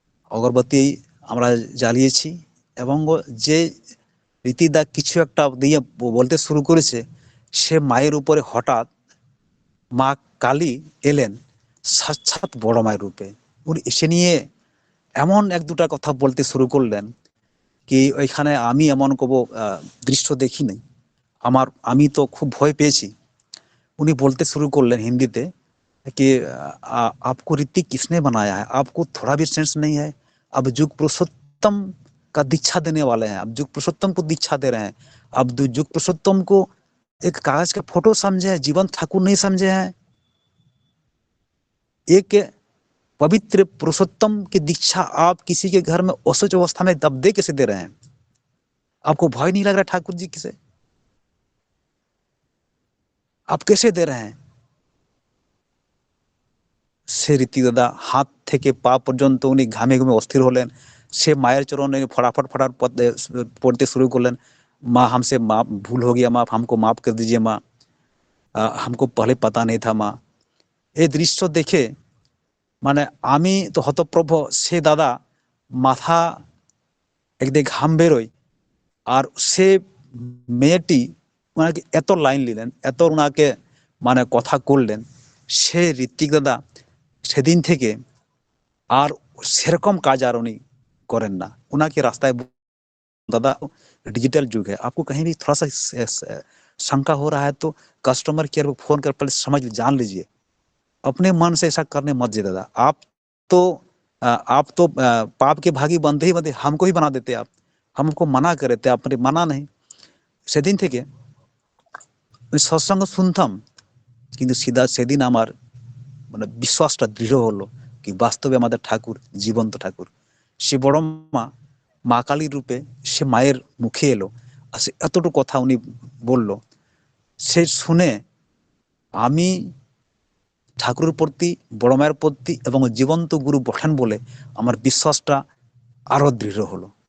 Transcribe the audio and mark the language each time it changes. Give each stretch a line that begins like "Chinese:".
Bangla: অগরবতী আমরা জ্বালিয়েছি এবং যে রীতিদা কিছু একটা দিয়ে বলতে শুরু করেছে, সে মায়ের উপরে হঠাৎ মা কালী এলেন সাক্ষাৎ বড় মায়ের রূপে। উনি এসে নিয়ে এমন 1-2টা কথা বলতে শুরু করলেন কি, ওইখানে আমি এমন কব দৃশ্য দেখি নাই। আমি তো খুব ভয় পেয়েছি। উনি বলতে শুরু করলেন হিন্দিতে
Hindi: कि आपको ऋतिक किसने बनाया है, आपको थोड़ा भी सेंस नहीं है। अब जुग पुरुषोत्तम का दीक्षा देने वाले हैं, अब जुग पुरुषोत्तम को दीक्षा दे रहे हैं। अब जुग पुरुषोत्तम को एक कागज का फोटो समझे हैं, जीवन ठाकुर नहीं समझे हैं। एक पवित्र पुरुषोत्तम की दीक्षा आप किसी के घर में औसत अवस्था में दबदे कैसे दे रहे हैं? आपको भय नहीं लग रहा ठाकुर जी से? आप कैसे दे रहे हैं?
Bangla: সে রীতি দাদা হাত থেকে পা পর্যন্ত উনি ঘামে ঘুমে অস্থির হলেন। সে মায়ের চরণে ফটাফট পড়তে শুরু করলেন,
Hindi: माँ हमसे माफ भूल हो गया, माँ हमको माफ कर दीजिए माँ, हमको पहले पता नहीं था माँ।
Bangla: এই দৃশ্য দেখে মানে আমি তো হতপ্রভ। সে দাদা মাথা একদিকে ঘাম বেরোয়, আর সে মেয়েটি ওনাকে এত লাইন নিলেন, এত ওনাকে মানে কথা করলেন। সে ঋত্বিক দাদা সেদিন থেকে আর সেরকম কাজ আর উনি করেন না।
Hindi: उनके रास्ताয় दादा डिजिटल युग है, आपको कहीं भी थोड़ा सा शंका हो रहा है तो कस्टमर केयर को फोन कर पहले समझ जान लीजिए। अपने मन से ऐसा करने मत जाइए दादा। तो आप तो पाप के भागी बनते ही बनते, हमको ही बना देते आप। हमको मना कर रहे थे, आपने माना नहीं।
Bangla: সেদিন থেকে আমি সৎসঙ্গ শুনতাম, কিন্তু সেদিন আমার মানে বিশ্বাসটা দৃঢ় হলো কি বাস্তবে আমাদের ঠাকুর জীবন্ত ঠাকুর। সে বড় মা, মা কালীর রূপে সে মায়ের মুখে এলো, আর সে এতটুকু কথা উনি বলল, সে শুনে আমি ঠাকুরের প্রতি, বড় মায়ের প্রতি এবং জীবন্ত গুরু বসেন বলে আমার বিশ্বাসটা আরো দৃঢ় হলো।